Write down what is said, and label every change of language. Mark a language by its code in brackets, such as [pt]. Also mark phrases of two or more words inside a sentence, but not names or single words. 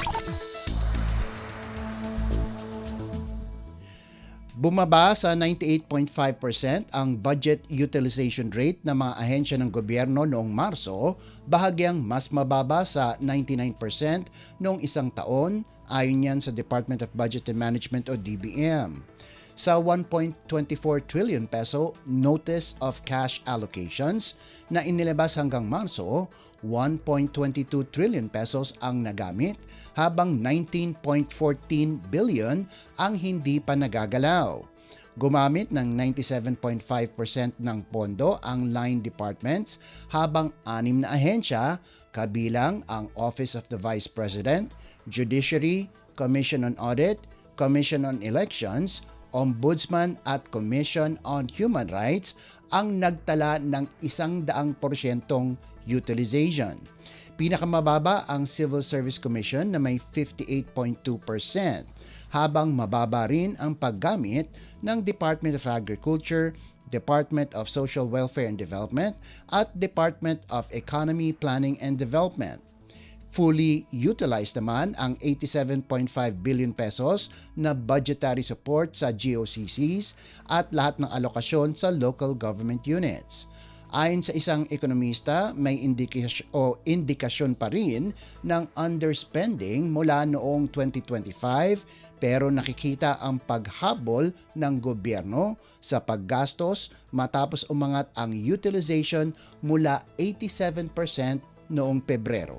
[tl] Bumaba sa 98.5% ang [en] budget utilization rate [tl] ng mga ahensya ng gobyerno noong Marso, bahagyang mas mababa sa 99% noong isang taon, ayon yan sa Department of Budget and Management o DBM. Sa 1.24 trillion peso Notice of Cash Allocations na inilabas hanggang Marso, 1.22 trillion pesos ang nagamit habang 19.14 billion ang hindi pa nagagalaw. Gumamit ng 97.5% ng pondo ang [en] line departments [tl] habang 6 na ahensya kabilang ang Office of the Vice President, Judiciary, Commission on Audit, Commission on Elections, Ombudsman at Commission on Human Rights ang nagtala ng 100% utilization. Pinakamababa ang Civil Service Commission na may 58.2%, habang mababa rin ang paggamit ng Department of Agriculture, Department of Social Welfare and Development at Department of Economy, Planning and Development. [en] Fully utilized [tl] naman ang 87.5 billion pesos na [en] budgetary support [tl] sa GOCCs at lahat ng alokasyon sa [en] local government units. [tl] Ayon sa isang ekonomista, may indikasyon pa rin ng underspending mula noong 2025 pero nakikita ang paghabol ng gobyerno sa paggastos matapos umangat ang utilization mula 87% noong Pebrero.